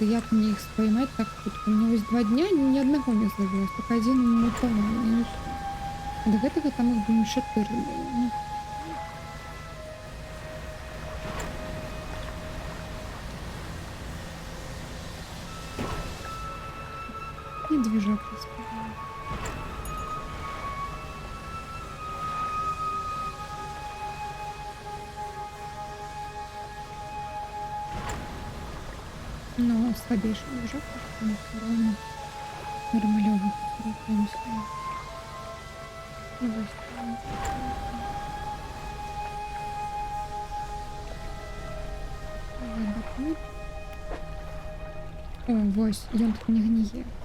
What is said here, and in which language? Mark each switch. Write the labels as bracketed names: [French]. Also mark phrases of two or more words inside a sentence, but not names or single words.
[Belarusian] Як мне іх споймаць так хутка? Мне вось 2 дня ні аднаго не злавілось, толькі адзін мутаваны, і ўсё. А да гэтага там іх, думаю, 4 было. Ну, і движок распавяла. [Russian] Но слабейший движок, мы всё равно нормалёво рухаемся. [Belarusian] Ну, вось там. Водопад. О, вось, ён тут не гніе.